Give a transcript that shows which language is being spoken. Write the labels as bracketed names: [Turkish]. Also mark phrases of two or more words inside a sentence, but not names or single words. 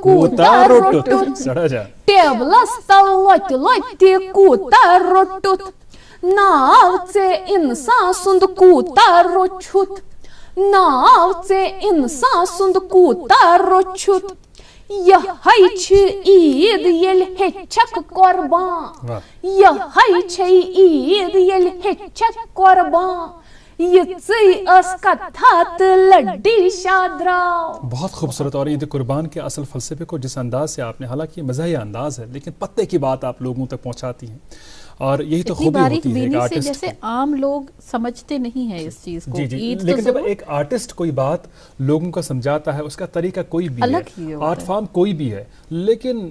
[Kashmiri] کوٗتاہ روٚٹُتھ ٹیبلس تل لۄتہِ لۄتہِ کوٗتاہ روٚٹُتھ ناو ژےٚ اِنسان سُنٛد کوٗتاہ روٚچھُتھ ناو ژےٚ اِنسان سُنٛد کوٗتاہ روٚچھُتھ یِہے چھِ عیٖد ییٚلہِ ہیٚچھکھ قۄربان یِہے چھے عیٖد ییٚلہِ ہیٚچھکھ قۄربان یِژٕے ٲس کتھا تہٕ لڈی شاہ درٛاو. [Urdu] بہت خوبصورت. اور عید قربان کے اصل فلسفے کو جس انداز سے آپ نے، حالانکہ مزاحیہ انداز ہے لیکن پتے کی بات آپ لوگوں تک پہنچاتی ہیں. اور یہی تو خوبی ہوتی ہے ایک آرٹسٹ جیسے عام لوگ سمجھتے نہیں ہیں اس چیز کو. جی لیکن جب ایک آرٹسٹ کوئی بات لوگوں کو سمجھاتا ہے, اس کا طریقہ کوئی بھی ہے, [English] art form [Urdu] کوئی بھی ہے, لیکن